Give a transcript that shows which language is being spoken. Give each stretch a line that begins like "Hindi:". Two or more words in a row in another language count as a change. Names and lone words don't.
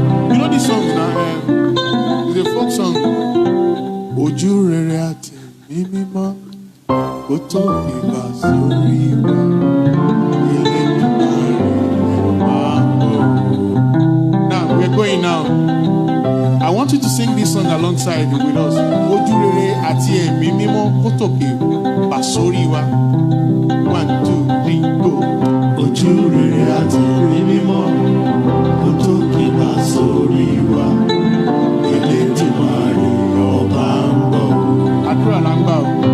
English: You know this song na, eh, it's a folk song.
Yoruba: Ojú rere àti ẹ̀mí mímọ́. Kó tó fi bá sórí wa, Elédùmarè máa bọ̀.
English: Now, we're going now. I want you to sing this song alongside with us.
Yoruba: Ojú rere àti ẹ̀mí mímọ́ kó tòkè bá sórí wa.
English: One, two, three, go.
Yoruba: Ojú rere àti ẹ̀mí mímọ́, ó tó kí bá sórí wa. Elédùmarè ọba ń bọ̀ o. Àdúrà là ń gbà o.